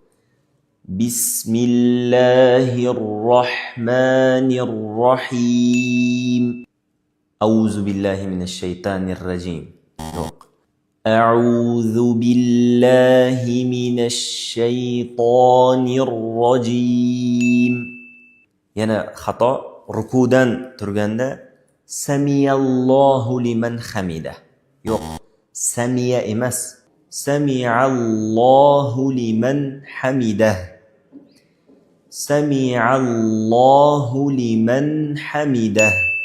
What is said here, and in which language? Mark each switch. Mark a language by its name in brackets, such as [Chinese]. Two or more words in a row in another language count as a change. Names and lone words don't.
[Arabic] بسم الله الرحمن الرحيم. أعوذ بالله من الشيطان الرجيم. [Uzbek] Yo'q. [Arabic] أعوذ بالله من الشيطان الرجيم. [Uzbek] Yana xato rukudan turganda [Arabic] سمع الله لمن حمده. [Uzbek] Yo'q. Samiya emas. [Arabic] سمع الله لمن حمده. سمع الله لمن حمده.